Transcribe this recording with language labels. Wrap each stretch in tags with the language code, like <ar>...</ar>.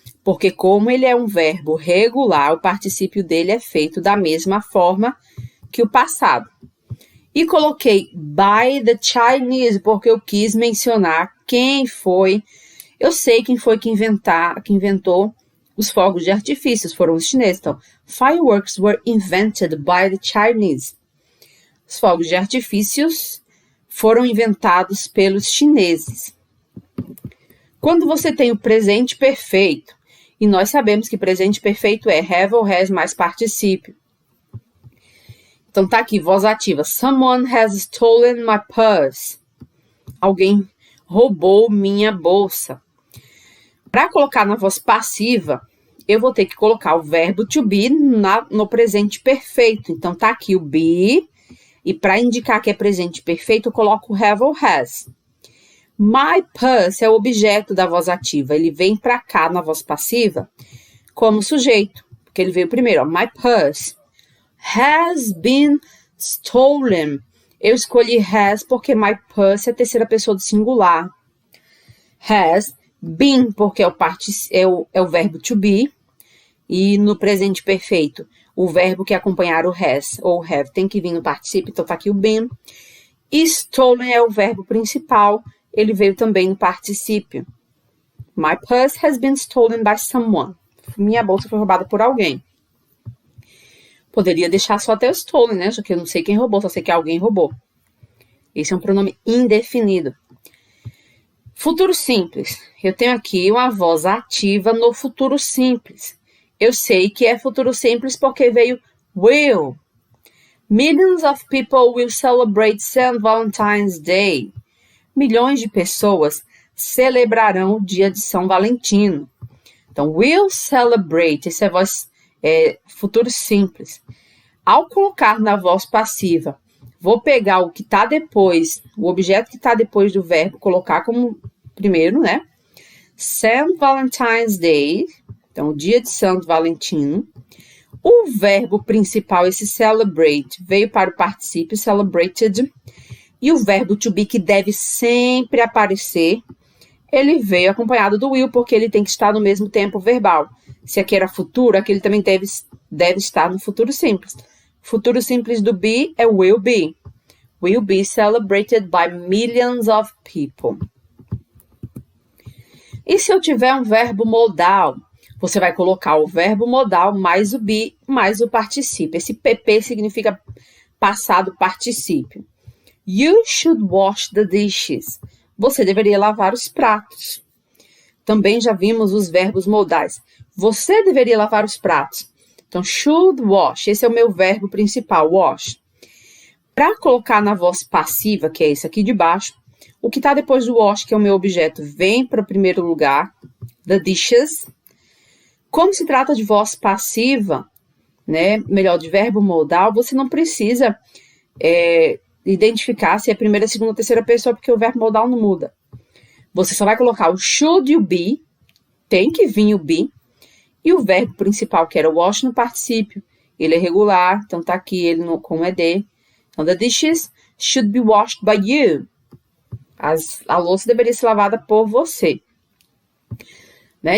<pt>Porque como ele é um verbo regular, o particípio dele é feito da mesma forma que o passado. E coloquei</pt> <en>by the Chinese,</en> <pt>porque eu quis mencionar quem foi. Eu sei quem foi que inventou os fogos de artifícios, foram os chineses. Então,</pt> <en>fireworks were invented by the Chinese.</en> <pt>Os fogos de artifícios foram inventados pelos chineses. Quando você tem o presente perfeito, e nós sabemos que presente perfeito é have ou has mais particípio. Então tá aqui, voz ativa.</pt> <en>Someone has stolen my purse.</en> <pt>Alguém roubou minha bolsa. Para colocar na voz passiva, eu vou ter que colocar o verbo to be no presente perfeito. Então tá aqui o be, e para indicar que é presente perfeito, eu coloco have ou has. My purse é o objeto da voz ativa. Ele vem para cá na voz passiva como sujeito, porque ele veio primeiro.</pt> <en>Ó, my purse has been stolen.</en> <pt>Eu escolhi has porque my purse é a terceira pessoa do singular. Has been porque é o verbo to be. E no presente perfeito, o verbo que acompanhar o has ou have tem que vir no particípio. Então tá aqui o been. E stolen é o verbo principal. Ele veio também no particípio.</pt> <en>My purse has been stolen by someone.</en> <pt>Minha bolsa foi roubada por alguém. Poderia deixar só até o stolen, né? Já que eu não sei quem roubou, só sei que alguém roubou. Esse é um pronome indefinido. Futuro simples. Eu tenho aqui uma voz ativa no futuro simples. Eu sei que é futuro simples porque veio will.</pt> <en>Millions of people will celebrate St. Valentine's Day.</en> <pt>Milhões de pessoas celebrarão o dia de São Valentino. Então, will celebrate, essa é a voz futuro simples. Ao colocar na voz passiva, vou pegar o que está depois, o objeto que está depois do verbo, colocar como primeiro, né? St. Valentine's Day, então, o dia de Santo Valentino. O verbo principal, esse celebrate, veio para o particípio, celebrated. E o verbo to be, que deve sempre aparecer, ele veio acompanhado do will, porque ele tem que estar no mesmo tempo verbal. Se aqui era futuro, aqui ele também deve estar no futuro simples. Futuro simples do be é will be.</pt> <en>Will be celebrated by millions of people.</en> <pt>E se eu tiver um verbo modal? Você vai colocar o verbo modal mais o be mais o particípio. Esse PP significa passado particípio.</pt> <en>You should wash the dishes.</en> <pt>Você deveria lavar os pratos. Também já vimos os verbos modais. Você deveria lavar os pratos. Então, should wash. Esse é o meu verbo principal, wash. Para colocar na voz passiva, que é esse aqui de baixo, o que está depois do wash, que é o meu objeto, vem para o primeiro lugar, the dishes. Como se trata de voz passiva, né, melhor, de verbo modal, você não precisa identificar se é primeira, segunda, terceira pessoa, porque o verbo modal não muda. Você só vai colocar o should e o be, tem que vir o be, e o verbo principal, que era o wash, no particípio. Ele é regular, então tá aqui ele com ED. Então,</pt> <en>the dishes should be washed by you.</en> <pt>A louça deveria ser lavada por você. Né?</pt>